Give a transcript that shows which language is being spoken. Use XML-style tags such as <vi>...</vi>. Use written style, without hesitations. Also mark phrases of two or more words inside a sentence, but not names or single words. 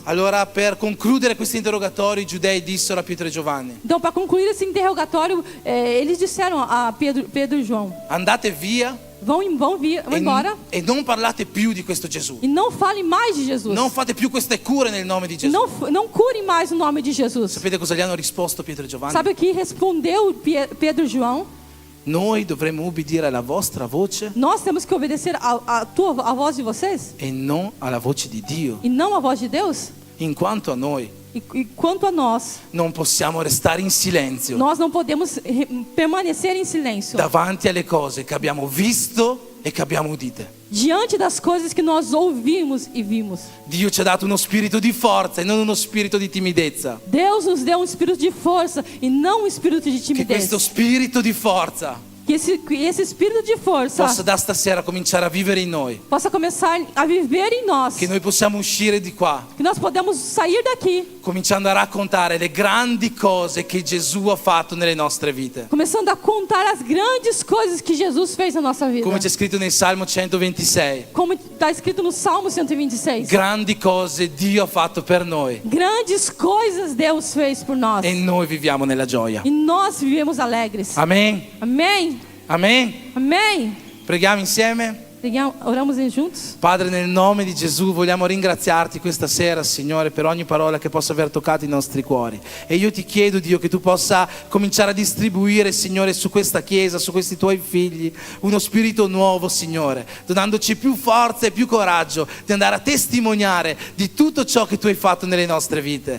<it>Allora, per concludere questo interrogatorio, i giudei dissero a Pietro e Giovanni:</it> <pt>Então, para concluir esse interrogatório, eles disseram a Pedro e João:</pt> <it>andate via</it> <pt>vão embora</pt> <it>e non parlate più di questo Gesù.</it> <pt>e não falem mais de Jesus.</pt> <it>Non fate più queste cure nel nome di Gesù.</it> <pt>Não curem mais o nome de Jesus.</pt> <it>Sapete cosa gli hanno risposto Pietro e Giovanni?</it> <pt>Sabe o que respondeu Pedro e João?</pt> <it>Noi dovremmo ubbidire alla vostra voce</it> <pt>Nós temos que obedecer a voz de vocês</pt> <it>e non alla voce di Dio,</it> <pt>e não a voz de Deus.</pt> <it>in quanto a noi</it> <pt>E quanto a nós,</pt> <it>non possiamo restare in silenzio</it> <pt>nós não podemos permanecer em silêncio</pt> <it>davanti alle cose che abbiamo visto e che abbiamo udite.</it> <pt>diante das coisas que nós ouvimos e vimos.</pt> <it>Dio ci ha dato uno spirito di forza e non uno spirito di timidezza.</it> <pt>Deus nos deu um espírito de força e não um espírito de</pt> <it>Che</it> <pt>timidez.</pt> <it>questo spirito di forza</it> <pt>Que esse espírito de força</pt> <it>possa da stasera cominciare a vivere in noi,</it> <pt>possa começar a viver em nós.</pt> <it>che noi possiamo uscire di qua</it> <pt>Que nós podemos sair daqui,</pt> <it>cominciando a raccontare le grandi cose che Gesù ha fatto nelle nostre vite.</it> <pt>começando a contar as grandes coisas que Jesus fez na nossa vida.</pt> <it>Come c'è scritto nel Salmo 126,</it> <pt>Como está escrito no Salmo 126.</pt> <it>grandi cose Dio ha fatto per noi</it> <pt>Grandes coisas Deus fez por nós.</pt> <it>e noi viviamo nella gioia.</it> <pt>E nós vivemos alegres.</pt> <it>Amen.</it> <pt>Amém.</pt> <it>Amen.</it> <pt>Amém.</pt> <it>Preghiamo insieme.</it> <pt>Oramos juntos.</pt> <it>Padre, nel nome di Gesù vogliamo ringraziarti questa sera, Signore, per ogni parola che possa aver toccato i nostri cuori. E io ti chiedo, Dio, che tu possa cominciare a distribuire, Signore, su questa Chiesa, su questi tuoi figli, uno spirito nuovo, Signore, donandoci più forza e più coraggio di andare a testimoniare di tutto ciò che tu hai fatto nelle nostre vite.</it>